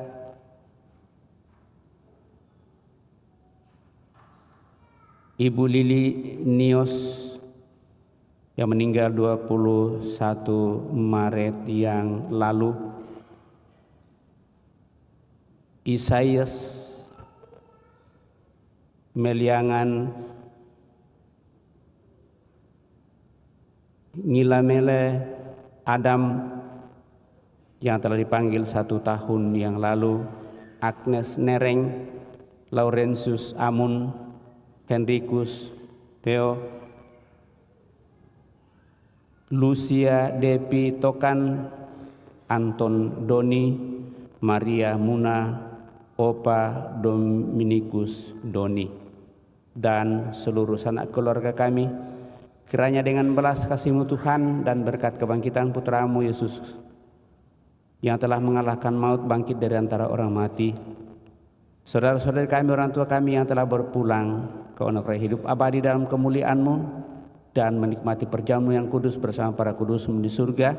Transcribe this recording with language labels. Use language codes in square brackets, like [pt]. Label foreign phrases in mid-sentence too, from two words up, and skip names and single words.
[id] Ibu Lili Nios yang meninggal 21 Maret yang lalu, Isaias Meliangan Ngilamele Adam yang telah dipanggil 1 tahun yang lalu, Agnes Nereng, Laurentius Amun, Henrikus Theo, Lucia Depi Tokan, Anton Doni, Maria Muna, Opa Dominikus Doni, dan seluruh sanak keluarga kami. Kiranya dengan belas kasih-Mu Tuhan dan berkat kebangkitan Putra-Mu Yesus yang telah mengalahkan maut, bangkit dari antara orang mati, saudara-saudari kami, orang tua kami yang telah berpulang ke anugerah hidup abadi dalam kemuliaan-Mu dan menikmati perjamuan yang kudus bersama para kudus-Mu di surga.